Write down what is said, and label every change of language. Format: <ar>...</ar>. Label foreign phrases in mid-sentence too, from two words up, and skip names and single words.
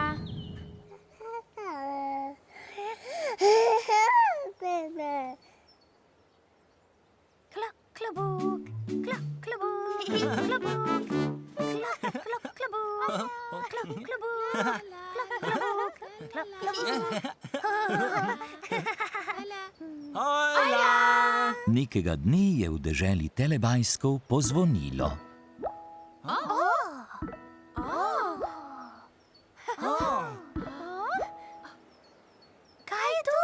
<sl>Klok, klobuk, klok, klobuk, klobuk, klok, klok, klobuk, klok, klobuk, klok, klobuk, Hola! Nekega dne je v deželi Telebajskov pozvonilo. Kaj je to?</sl>